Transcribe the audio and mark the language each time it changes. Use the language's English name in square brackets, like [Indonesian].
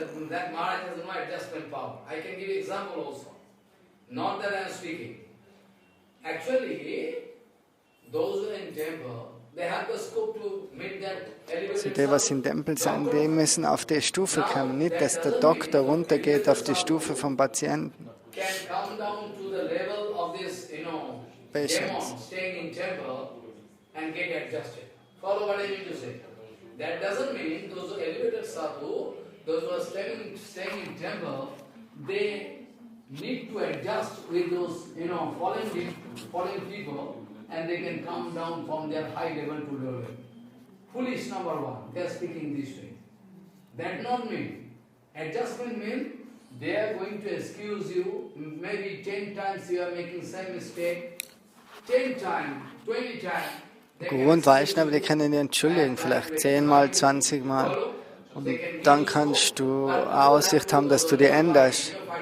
[English] that Maharaj has no adjustment power. I can give example also. Not that I am speaking. Actually, those who are in temple, they have the scope to meet that [German] Also [English] elevated [German] die, was im Tempel sind, die müssen auf die Stufe kommen. Nicht, dass der Doktor runtergeht auf die Stufe vom Patienten. [English] can come down to the level of this, Patience. demon staying in temple and get adjusted. Follow what I mean to say. That doesn't mean those who elevated sadhu, those who are staying in temple, they need to adjust with those, fallen people, and they can come down from their high level to low level. Foolish number one, they are speaking this way. That not mean. Adjustment means they are going to excuse you, maybe 10 times you are making same mistake, 10 times, 20 times. [German] Grundweishnava, die können dich entschuldigen, vielleicht 10-mal, 20-mal. Und dann kannst du eine Aussicht haben, dass du dich änderst.